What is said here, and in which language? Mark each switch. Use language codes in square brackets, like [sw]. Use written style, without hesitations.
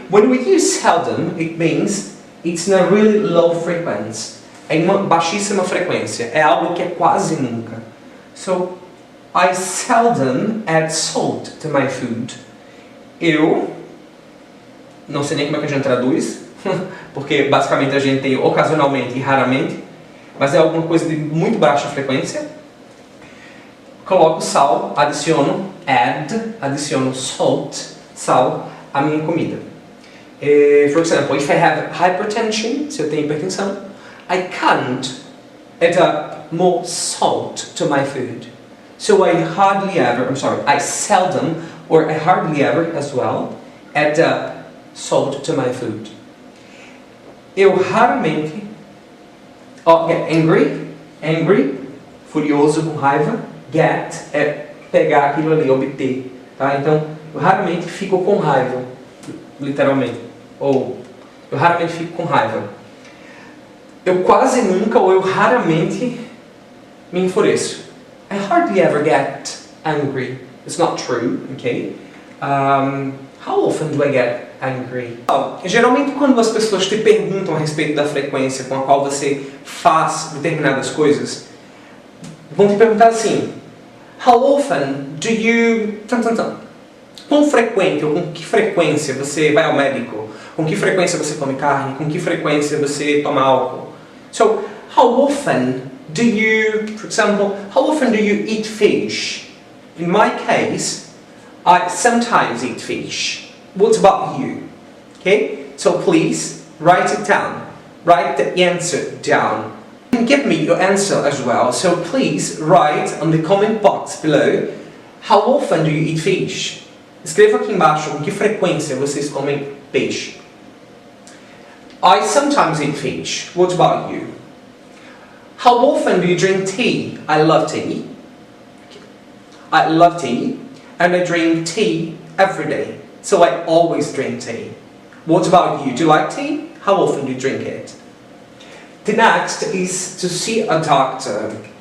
[en] When we use seldom, it means it's in a really low frequency. [pt] É uma baixíssima frequência. É algo que é quase nunca. [en] So, I seldom add salt to my food. [pt] Eu não sei nem como é que a gente traduz, porque basicamente a gente tem ocasionalmente e raramente, mas é alguma coisa de muito baixa frequência. Coloco sal, adiciono salt, sal, à minha comida. [en] For example, if I have hypertension, [pt] se eu tenho hipertensão, [en] I can't add up more salt to my food. So I seldom, or I hardly ever as well, add up salt to my food. [pt] Eu raramente [en] get angry, [pt] furioso, com raiva. Get é pegar aquilo ali, obter, tá? Então, eu raramente fico com raiva, literalmente. Ou, eu raramente fico com raiva. Eu quase nunca ou eu raramente me enfureço. [en] I hardly ever get angry. It's not true, okay? [pt] How often do I get angry? Geralmente quando as pessoas te perguntam a respeito da frequência com a qual você faz determinadas coisas, vão te perguntar assim: [en] How often do you... [pt] Quão frequente ou com que frequência você vai ao médico? Com que frequência você come carne? Com que frequência você toma álcool? [en] So, how often do you, for example, how often do you eat fish? In my case, I sometimes eat fish. What about you? Okay? So please, write it down. Write the answer down. And give me your answer as well. So please, write on the comment box below, how often do you eat fish? [pt] Escreva aqui embaixo com que frequência vocês comem peixe. [en] I sometimes eat fish. What about you? How often do you drink tea? I love tea. I love tea, and I drink tea every day. So I always drink tea. What about you? Do you like tea? How often do you drink it? The next is to see a doctor.